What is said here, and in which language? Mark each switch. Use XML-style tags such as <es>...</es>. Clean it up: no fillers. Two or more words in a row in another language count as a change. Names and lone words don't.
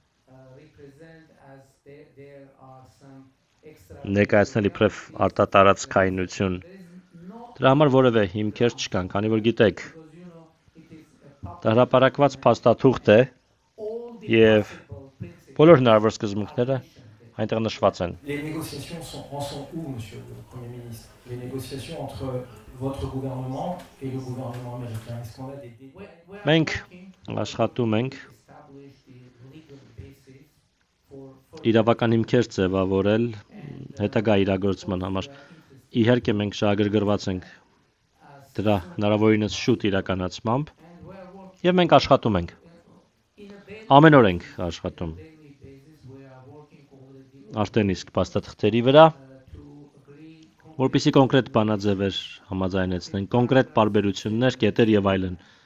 <hy>ներկայացնել իբրև արտատարածքայնություն։ Դրա համար որևէ հիմքեր չկան, քանի որ գիտեք, դա հրապարակված փաստաթուղթ է եւ բոլոր հնարավոր սկզբունքները այնտեղ նշված են։</hy> <fr>Les négociations en sont où, Monsieur le Premier ministre? Les négociations entre votre gouvernement et le gouvernement américain. Est-ce qu'on a des</fr> <hy>Մենք աշխատում ենք իրավական հիմքեր ձևավորել հետագա իրագործման համար։ Իհարկե մենք շահագրգռված ենք դրա հնարավորինս շուտ իրականացմամբ եւ մենք աշխատում ենք։ Ամեն օր ենք աշխատում։ Արդեն իսկ փաստաթղթերի վրա, որպեսզի կոնկրետ բանաձևեր համաձայնեցնեն, կոնկրետ պարբերություններ, կետեր եւ այլն։</hy>